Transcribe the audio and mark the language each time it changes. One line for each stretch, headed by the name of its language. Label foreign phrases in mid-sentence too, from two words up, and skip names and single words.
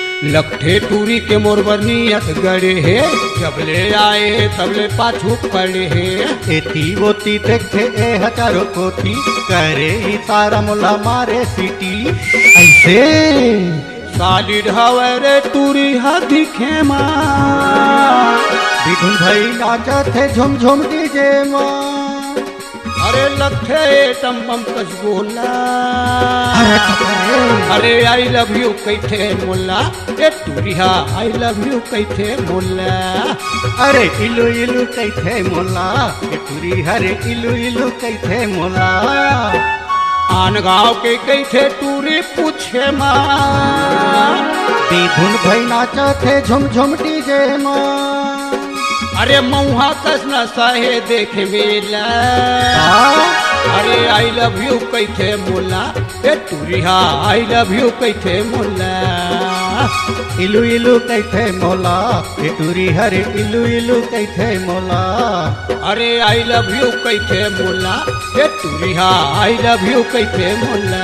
Chhattisgarhi: लखठे टूरी के मोरबर नियत गड़े है, जबले आए तबले पाछू पड़े है। एती बोती देखे ए हजारों कोती, करे इशारा मुला मारे सीटी। ऐसे साली ढावे रे टूरी हा दिखे माँ, बिधुन भाई नाचत है झुम झुम डीजे माँ। अरे लखठे टम बम कस बोला, अरे अरे
English: I love you
Chhattisgarhi: कैथे मोला, ए टूरिया
English: I love you
Chhattisgarhi: कैथे मोला। अरे इलू इलू कैथे मोला, ए टूरी हरे इलू इलू कैथे मोला। आन गाँव के कैथे टूरी पूछे माँ, बिधुन भाई नाचत है झुम झुम डीजे माँ। अरे मऊहा कस न सहे देखे मेला, अरे
English: I love you
Chhattisgarhi: कैथे मोला, ए टूरिया
English: I love you
Chhattisgarhi: कैथे मोला। इलू इलू कैथे मोला, ए टूरी हरे इलू इलू कैथे मोला। अरे
English: I love you
Chhattisgarhi: कैथे मोला, ए टूरिया
English: I love you
Chhattisgarhi: कैथे मोला।